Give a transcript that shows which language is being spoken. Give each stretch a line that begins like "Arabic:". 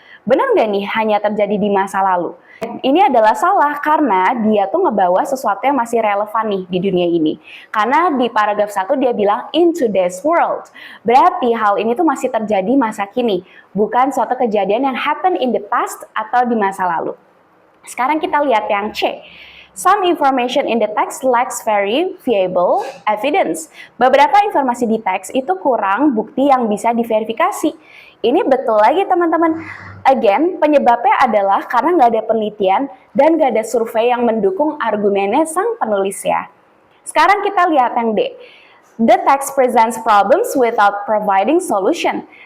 Indonesian: Benar nggak nih hanya terjadi di masa lalu? Ini adalah salah karena dia tuh ngebawa sesuatu yang masih relevan nih di dunia ini. Karena di paragraf 1 dia bilang
English: in today's world.
Indonesian: Berarti hal ini tuh masih terjadi masa kini, bukan suatu kejadian yang
English: happen in the past
Indonesian: atau di masa lalu. Sekarang kita lihat yang C.
English: Some information in the text lacks very viable evidence.
Indonesian: Beberapa informasi di teks itu kurang bukti yang bisa diverifikasi. Ini betul lagi teman-teman. Again, penyebabnya adalah karena nggak ada penelitian dan nggak ada survei yang mendukung argumennya sang penulis ya. Sekarang kita lihat yang D.
English: The text presents problems without providing solution.